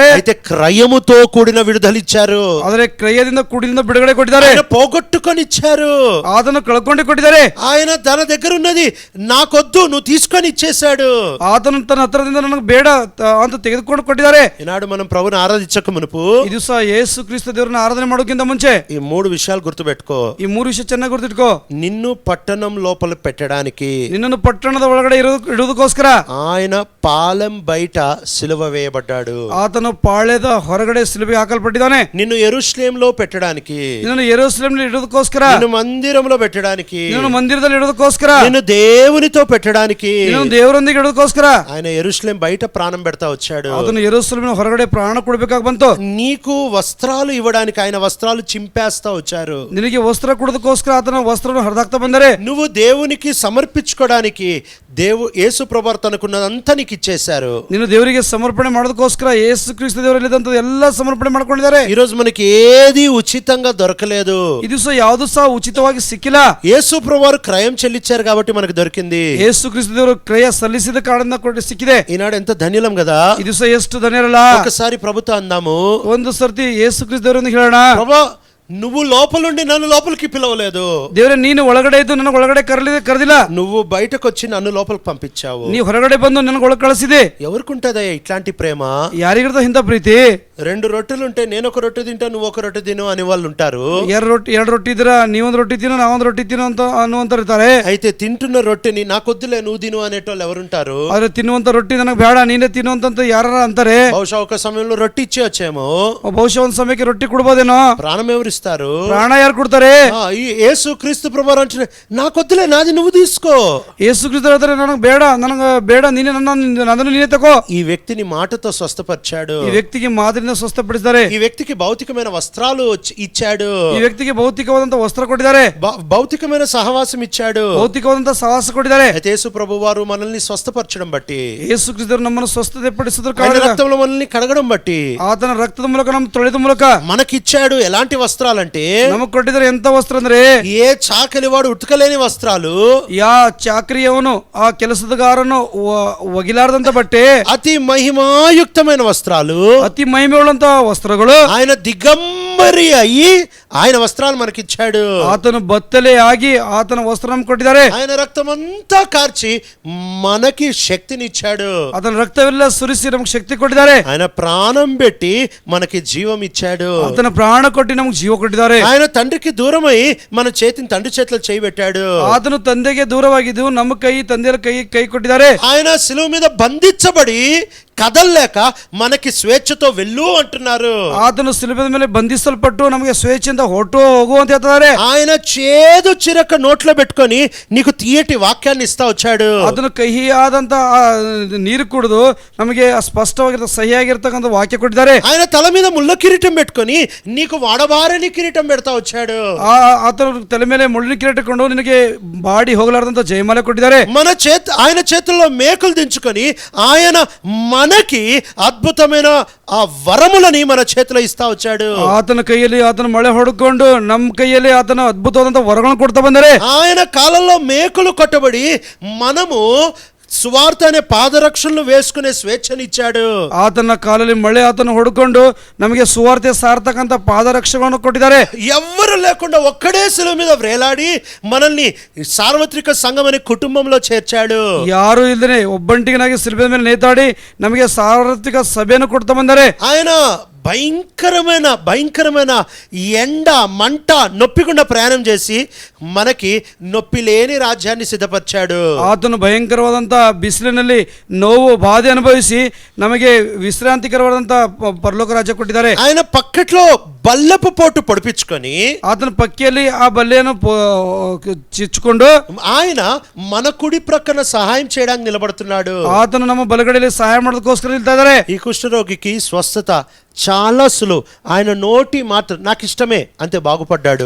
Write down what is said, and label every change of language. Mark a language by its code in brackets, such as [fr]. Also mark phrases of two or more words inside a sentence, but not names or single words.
[te] అయితే క్రయముతో కూడిన విడుదల ఇచ్చారు. [kn] ಆದರೆ ಕ್ರಯದಿಂದ ಕೂಡಿದ ಬಿಡುಗಡೆ ಕೊಟ್ಟಿದ್ದಾರೆ. [te] ఆయన పోగొట్టుకొని ఇచ్చారు. [kn] ಆತನು ಕಳ್ಕೊಂಡು ಕೊಟ್ಟಿದ್ದಾರೆ. [te] ఆయన తన దగ్గర ఉన్నది నాకొద్దు, నువ్వు తీసుకొని ఇచ్చేశాడు. [kn] ಆತನು ತನ್ನ ಹತ್ರದಿಂದ ನನಗೆ ಬೇಡ ಅಂತ ತೆಗೆದುಕೊಂಡು ಕೊಟ್ಟಿದ್ದಾರೆ. [te] ఈనాడు మనం ప్రభుని ఆరాధించక మునుపు [kn] ಈ ದಿವಸ ಯೇಸು ಕ್ರಿಸ್ತ ದೇವರನ್ನ ಆರಾಧನೆ ಮಾಡೋಕ್ಕಿಂತ ಮುಂಚೆ [te] ఈ 3 విషయాలు గుర్తుపెట్టుకో. [kn] ಈ 3 ವಿಷಯ ಚೆನ್ನಾಗಿ ಗುರ್ತಿಟ್ಕೋ. [te] నిన్ను పట్టణం లోపల పెట్టడానికి, [kn] ನಿನ್ನನ್ನು ಪಟ್ಟಣದ ಒಳಗಡೆ ಇಡುವುದಕ್ಕೋಸ್ಕರ [te] ఆయన పాలెం బయట సిలువ వేయబడ్డాడు. [kn] ಆತನು ಪಾಳ್ಯದ ಹೊರಗಡೆ ಸಿಲುಬೆಗೆ ಹಾಕಲ್ಪಟ್ಟಿದ್ದಾನೆ. [te] నిన్ను యెరూషలేములో పెట్టడానికి, [kn] ನಿನ್ನನ್ನು ಯೆರೂಸಲೇಮಿನಲ್ಲಿ ಇಡುವುದಕ್ಕೋಸ್ಕರ, [te] నిన్ను మందిరంలో పెట్టడానికి, [kn] ನಿನ್ನನ್ನು ಮಂದಿರದಲ್ಲಿ ಇಡುವುದಕ್ಕೋಸ್ಕರ, [te] నిన్ను దేవునితో పెట్టడానికి, [kn] ನಿನ್ನನ್ನು ದೇವರೊಂದಿಗೆ ಇಡುವುದಕ್ಕೋಸ್ಕರ [te] ఆయన యెరూషలేం బయట ప్రాణం పెడతా వచ్చాడు. [kn] ಆತನು ಯೆರೂಸಲೇಮಿನ ಹೊರಗಡೆ ಪ್ರಾಣ ಕೊಡಬೇಕಾಗಿ ಬಂತು. [te] నీకు వస్త్రాలు ఇవ్వడానికి ఆయన వస్త్రాలు చింపేస్తా వచ్చారు. [kn] ನಿನಗೆ ವಸ್ತ್ರ ಕೊಡೋದಕ್ಕೋಸ್ಕರ ಆತನ ವಸ್ತ್ರವನ್ನು ಹರಿದಾಕ್ತಾ ಬಂದರೆ, [te] నువ్వు దేవునికి సమర్పించుకోవడానికి యేసు ప్రభువు తనకున్నదంతా నీకు ఇచ్చేశారు. [kn] ನೀನು ದೇವರಿಗೆ ಸಮರ್ಪಣೆ ಮಾಡೋದಕ್ಕೋಸ್ಕರ ಯೇಸು ಕ್ರಿಸ್ತ ದೇವರಲ್ಲಿದ್ದಂತ ಎಲ್ಲ ಸಮರ್ಪಣೆ ಮಾಡ್ಕೊಂಡಿದ್ದಾರೆ. [te] ఈ రోజు మనకి ఏది ఉచితంగా దొరకలేదు. [kn] ಈ ದಿವಸ ಯಾವುದು ಸಹ ಉಚಿತವಾಗಿ ಸಿಕ್ಕಿಲ್ಲ. [te] యేసు ప్రభువు క్రయం చెల్లించారు కాబట్టి మనకు దొరికింది. [kn] ಯೇಸು ಕ್ರಿಸ್ತ ದೇವರು ಕ್ರಯ ಸಲ್ಲಿಸಿದ ಕಾರಣದಿಂದ ಕೊಟ್ಟು ಸಿಕ್ಕಿದೆ. [te] ఈనాడు ఎంత ధన్యులం కదా. [kn] ಈ ದಿವಸ ಎಷ್ಟು ಧನ್ಯರಲ್ಲ. [te] ఒకసారి ప్రభుతో అందాము, [kn] ಒಂದು ಸರ್ತಿ ಯೇಸು ಕ್ರಿಸ್ತ ದೇವರೊಂದಿಗೆ ಹೇಳೋಣ, [te] ప్రభా నువ్వు లోపలుండి నన్ను లోపలికి పిలవలేదు, [kn] ದೇವರೇ ನೀನು ಒಳಗಡೆ ಇದ್ದು ನನಗೆ ಒಳಗಡೆ ಕರೆದಿಲ್ಲ, [te] నువ్వు బయటకు వచ్చి నన్ను లోపలికి పంపించావు. [kn] ನೀವು ಹೊರಗಡೆ ಬಂದು ನನಗೆ ಒಳಗೆ ಕಳಿಸಿದೆ. [te] ఎవరికుంటదయ్యా ఇట్లాంటి ప్రేమ? [kn] ಯಾರಿಗಿರ್ತ ಇಂಥ ಪ್ರೀತಿ? [te] 2 రొట్టెలుంటే నేను ఒక రొట్టె తింటా నువ్వు ఒక రొట్టె తిను అని వాళ్ళు ఉంటారు. [kn] ಎರಡು ರೊಟ್ಟಿ ಇದ್ರ ನೀವೊಂದು ರೊಟ್ಟಿ ತಿನ್ನು ನಾವೊಂದು ರೊಟ್ಟಿ ತಿನ್ನು ಅಂತ ಅನ್ನುವಂತ ಇರ್ತಾರೆ. [te] అయితే తింటున్న రొట్టెని నాకొద్దులే నువ్వు తిను అనేటోళ్ళు ఎవరుంటారు? [kn] ಆದ್ರೆ ತಿನ್ನುವಂತ ರೊಟ್ಟಿ ನನಗೆ ಬೇಡ ನೀನೇ ತಿನ್ನುವಂತ ಯಾರ ಅಂತಾರೆ. [te] బహుశా ఒక సమయంలో రొట్టె ఇచ్చే వచ్చేమో, [kn] ಬಹುಶಃ ಒಂದು ಸಮಯಕ್ಕೆ ರೊಟ್ಟಿ ಕೊಡ್ಬೋದೇನೋ. [te] ప్రాణం ఎవరిస్తారు? [kn] ಪ್ರಾಣ ಯಾರು ಕೊಡ್ತಾರೆ? [te] ఈ యేసు క్రీస్తు ప్రభువారు అంటే నాకొద్దులే నాది నువ్వు తీసుకో. [kn] ಯೇಸು ಕ್ರಿಸ್ತ ಹೇಳ್ತಾರೆ ನನಗೆ ಬೇಡ ನೀನೇ ನನ್ನನ್ನು ನೀನೇ ತಗೋ. [te] ఈ వ్యక్తిని మాటతో స్వస్థపరిచాడు. [kn] ಈ ವ್ಯಕ್ತಿಗೆ ಮಾದರಿನ ಸ್ವಸ್ಥಪಡಿಸಿದ್ದಾರೆ. [te] ఈ వ్యక్తికి భౌతికమైన వస్త్రాలు ఇచ్చాడు. [kn] ಈ ವ್ಯಕ್ತಿಗೆ ಭೌತಿಕವಾದಂತ ವಸ್ತ್ರ ಕೊಟ್ಟಿದ್ದಾರೆ. [te] భౌతికమైన సహవాసం ఇచ్చాడు. [kn] ಭೌತಿಕವಾದಂತ ಸಹವಾಸ ಕೊಟ್ಟಿದ್ದಾರೆ. [te] అయితే యేసు ప్రభువారు మనల్ని స్వస్థపరచడం బట్టి, [kn] ಯೇಸು ಕ್ರಿಸ್ತರು ನಮ್ಮನ್ನು ಸ್ವಸ್ಥತೆ ಪಡಿಸಿದ್ರು, [te] ఆయన రక్తంలో మనల్ని కడగడం బట్టి, [kn] ಆತನ ರಕ್ತದ ಮೂಲಕ ನಮ್ಮ ತೊಳೆದ ಮೂಲಕ [te] మనకిచ్చాడు. ఎలాంటి వస్త్రాలంటే [kn] ನಮಗೆ ಕೊಟ್ಟಿದ್ದಾರೆ ಎಂತ ವಸ್ತ್ರ ಅಂದ್ರೆ, [te] ఏ చాకలివాడు ఉతకలేని వస్త్రాలు, [kn] ಯಾ ಚಾಕ್ರಿಯವನು ಆ ಕೆಲಸದಗಾರನು ಒಗಿಲಾರದಂತ ಬಟ್ಟೆ, [te] అతి మహిమాయుక్తమైన వస్త్రాలు, [kn] ಅತಿ ಮಹಿಮೆಯುಳ್ಳಂತ ವಸ್ತ್ರಗಳು, [te] ఆయన దిగంబరి అయ్యి ఆయన వస్త్రాలు మనకిచ్చాడు. [kn] ಆತನು ಬತ್ತಲೆ ಆಗಿ ಆತನ ವಸ್ತ್ರ ನಮ್ಗೆ ಕೊಟ್ಟಿದ್ದಾರೆ. [te] ఆయన రక్తమంతా కార్చి మనకి శక్తినిచ్చాడు. [kn] ಆತನ ರಕ್ತವೆಲ್ಲ ಸುರಿಸಿ ನಮ್ಗೆ ಶಕ್ತಿ ಕೊಟ್ಟಿದ್ದಾರೆ. [te] ఆయన ప్రాణం పెట్టి మనకి జీవం ఇచ్చాడు. [kn] ಆತನ ಪ್ರಾಣ ಕೊಟ್ಟು ನಮ್ಗೆ ಜೀವ ಕೊಟ್ಟಿದ್ದಾರೆ. [te] ఆయన తండ్రికి దూరమై మన చేతిని తండ్రి చేతిలో చేయబెట్టాడు. [kn] ಆತನು ತಂದೆಗೆ ದೂರವಾಗಿದ್ದು ನಮ್ಮ ತಂದೆಯ ಕೈ ಕೊಟ್ಟಿದ್ದಾರೆ. [te] ఆయన శిలువ మీద బంధించబడి కదల్లేక మనకి స్వేచ్ఛతో వెళ్ళు అంటున్నారు. [kn] ಆತನು ಶಿಲುಬೆಯ ಮೇಲೆ ಬಂಧಿಸಲ್ಪಟ್ಟು ನಮಗೆ ಸ್ವೇಚ್ಛೆಯಿಂದ ಹೊರಟು ಹೋಗು ಅಂತ ಹೇಳ್ತಾರೆ. [te] ఆయన చేదు చిరక నోట్లో పెట్టుకొని నీకు తీయటి వాక్యాన్ని ఇస్తా వచ్చాడు. [kn] ಅದನ್ನು ಕಹಿಯಾದಂತ ನೀರು ಕುಡಿದು ನಮಗೆ ಸ್ಪಷ್ಟವಾಗಿರ್ತ ಸಹಿಯಾಗಿರ್ತಕ್ಕಂಥ ವಾಕ್ಯ ಕೊಟ್ಟಿದ್ದಾರೆ. [te] ఆయన తల మీద ముళ్ళ కిరీటం పెట్టుకొని నీకు వాడబారని కిరీటం పెడతా వచ్చాడు. [kn] ಆತನ ತಲೆ ಮೇಲೆ ಮುಳ್ಳಿನ ಕಿರೀಟ ಕೊಂಡು ನಿನಗೆ ಬಾಡಿ ಹೋಗಲಾರದಂತ ಜಯಮಾಲೆ ಕೊಟ್ಟಿದ್ದಾರೆ. [te] ఆయన చేతుల్లో మేకులు దించుకొని ఆయన మనకి అద్భుతమైన ఆ వరములని మన చేతిలో ఇస్తా వచ్చాడు. [kn] ಆತನ ಕೈಯಲ್ಲಿ ಆತನ ಮಳೆ ಹೊಡ್ಕೊಂಡು ನಮ್ಮ ಕೈಯಲ್ಲಿ ಆತನ ಅದ್ಭುತವಾದಂತ ವರಗಳನ್ನು ಕೊಡ್ತಾ ಬಂದರೆ, [te] ఆయన కాలంలో మేకులు కొట్టబడి మనము సువార్త అనే పాదరక్షలు వేసుకునే స్వేచ్ఛనిచ్చాడు. [kn] ಆತನ ಕಾಲಲ್ಲಿ ಮಳೆ ಆತನ ಹೊಡ್ಕೊಂಡು ನಮಗೆ ಸುವಾರ್ತೆ ಸಾರ್ತಕ್ಕಂಥ ಪಾದರಕ್ಷೆಗಳನ್ನು ಕೊಟ್ಟಿದ್ದಾರೆ. [te] ఎవ్వరు లేకుండా ఒక్కడే శిలువ మీద వ్రేలాడి మనల్ని సార్వత్రిక సంఘం అనే కుటుంబంలో చేర్చాడు. [kn] ಯಾರು ಇಲ್ಲದೆ ಒಬ್ಬಂಟಿಗನಾಗಿ ಶಿಲ್ಬೆ ಮೇಲೆ ನೇತಾಡಿ ನಮಗೆ ಸಾರ್ವತ್ರಿಕ ಸಭೆಯನ್ನು ಕೊಡ್ತಾ ಬಂದರೆ, [te] ఆయన భయంకరమైన ఎండ మంట నొప్పికుండా ప్రయాణం చేసి మనకి నొప్పి లేని రాజ్యాన్ని సిద్ధపరిచాడు. [kn] ಆತನು ಭಯಂಕರವಾದಂತ ಬಿಸಿಲಿನಲ್ಲಿ ನೋವು ಬಾಧೆ ಅನುಭವಿಸಿ ನಮಗೆ ವಿಶ್ರಾಂತಿಕರವಾದಂತ ಪರಲೋಕ ರಾಜ್ಯ ಕೊಟ್ಟಿದ್ದಾರೆ. [te] ఆయన పక్కట్లో బల్లపు పోటు పొడిపించుకొని [kn] ಆತನ ಪಕ್ಕಿಯಲ್ಲಿ ಆ ಬಲ್ಲೆಯನ್ನು ಚಿಚ್ಚಿಕೊಂಡು [te] ఆయన మన కుడి ప్రక్కన సహాయం చేయడానికి నిలబడుతున్నాడు. [kn] ಆತನು ನಮ್ಮ ಬಲಗಡೆಯಲ್ಲಿ ಸಹಾಯ ಮಾಡೋದಕ್ಕೋಸ್ಕರ ನಿಲ್ತಾ ಇದ್ದಾರೆ. [te] ఈ కుష్ఠరోగికి స్వస్థత చాలా సులువు. ఆయన నోటి మాట నాకు ఇష్టమే అంతే బాగుపడ్డాడు.